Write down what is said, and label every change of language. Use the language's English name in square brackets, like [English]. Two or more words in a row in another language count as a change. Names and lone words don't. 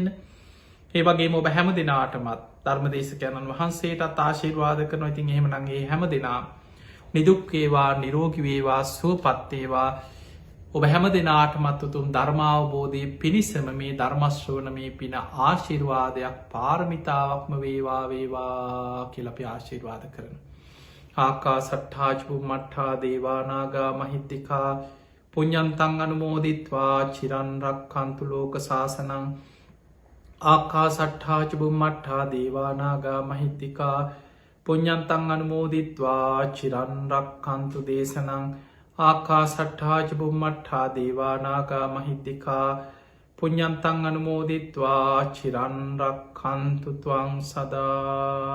[Sinhala] ඒ වගේ ඔබ හැම දෙනාටමත් ධර්මදේශකයණන් වහන්සේටත් ආශිර්වාද කරන ඉතින් එහෙම නගේ හැම දෙනා නිදුක්කේවා නිරෝගිවේවා සුවපත්තේවා ඔබ හැම දෙනාටමත් උතුම් ධර්මාවබෝධය පිණිසම මේ ධර්මශ්‍රවන මේ පින ආශිර්වාදයක් පාරමිතාවක්ම වේවා කියලපි ආශිර්වාද කරන. [Pali] ආකා සට්ඨාජපු මට්ඨා දේවානාගා මහිත්තිකා පුඤ්ඤන්තං අනුමෝදිත්වා චිරන්රක් කන්තු ලෝක සාසනං ආකා සට්ඨාජපු මට්ඨා දේවානාගා මහිත්තිකා පුඤ්ඤන්තං අනුමෝදිත්වා චිරන්රක් කන්තු දේශනං ආකා සට්ඨාජපු මට්ඨා දේවානාගා මහිත්තිකා පුඤ්ඤන්තං අනුමෝදිත්වා චිරන්රක් කන්තු ත්වං සදා